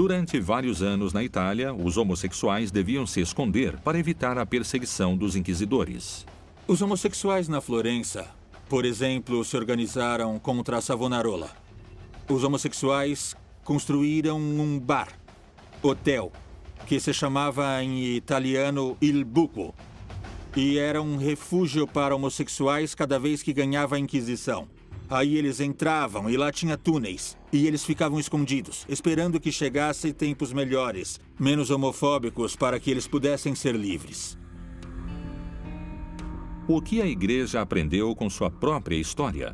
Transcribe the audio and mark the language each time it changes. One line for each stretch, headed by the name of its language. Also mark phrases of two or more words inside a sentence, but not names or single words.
Portuguese: Durante vários anos na Itália, os homossexuais deviam se esconder para evitar a perseguição dos inquisidores. Os homossexuais na Florença, por exemplo, se organizaram contra a Savonarola. Os homossexuais construíram um bar, hotel, que se chamava em italiano Il Buco, e era um refúgio para homossexuais cada vez que ganhava a Inquisição. Aí eles entravam e lá tinha túneis, e eles ficavam escondidos, esperando que chegassem tempos melhores, menos homofóbicos, para que eles pudessem ser livres. O que a Igreja aprendeu com sua própria história?